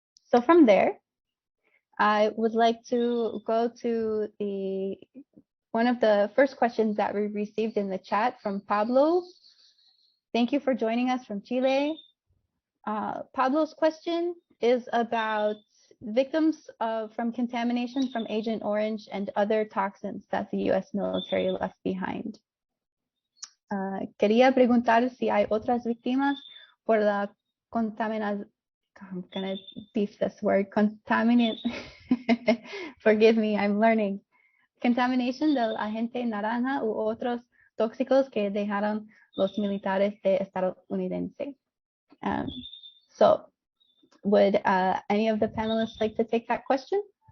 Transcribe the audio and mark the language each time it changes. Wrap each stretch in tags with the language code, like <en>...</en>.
<en>So from there, I would like to go to one of the first questions that we received in the chat from Pablo. Thank you for joining us from Chile. Pablo's question is about victims from contamination from Agent Orange and other toxins that the U.S. military left behind.</en> <es>Quería preguntar si hay otras víctimas por la contaminación.</es> <en>I'm gonna beef this word, contaminant. Forgive me, I'm learning.</en> <es>Contamination del agente naranja u otros tóxicos que dejaron los militares de estadounidense.</es> <en>So would any of the panelists like to take that question?</en>